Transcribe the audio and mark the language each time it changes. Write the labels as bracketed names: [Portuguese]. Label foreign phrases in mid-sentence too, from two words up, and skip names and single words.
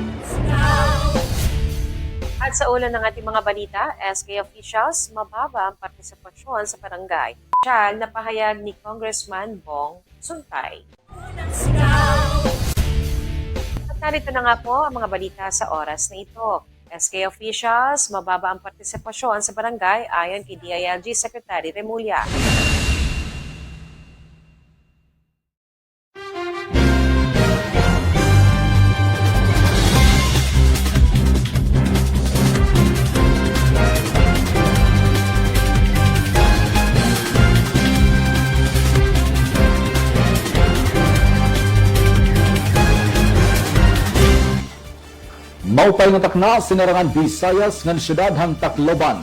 [Filipino] At sa ulan ng ating mga balita, SK officials, mababa ang partisipasyon sa barangay. Siya napahayag ni Congressman Bong Suntay. At narito na nga po ang mga balita sa oras na ito. SK officials, mababa ang partisipasyon sa barangay ayon kay DILG Secretary Remulla. [Waray] Maupay nga takna sinarangan Visayas ngan syudad hang Tacloban.